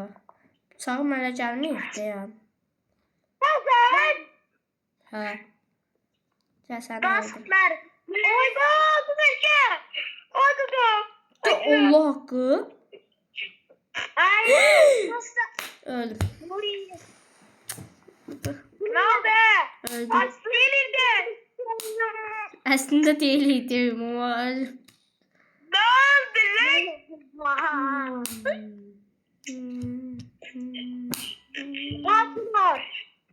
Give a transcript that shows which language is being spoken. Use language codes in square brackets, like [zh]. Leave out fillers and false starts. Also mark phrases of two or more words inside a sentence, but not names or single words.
[az] Bıçağım hələ gəlməyib deyəm. Hazır. Hə. Gəl səni öldür. Dostlar. Oyda. Allah haqqı. Ay. Dostlar. Öldüm. Buraya. Öldü. [tr] Delirdi. Aslında değildim ama. Ne oldu lan? Fatma.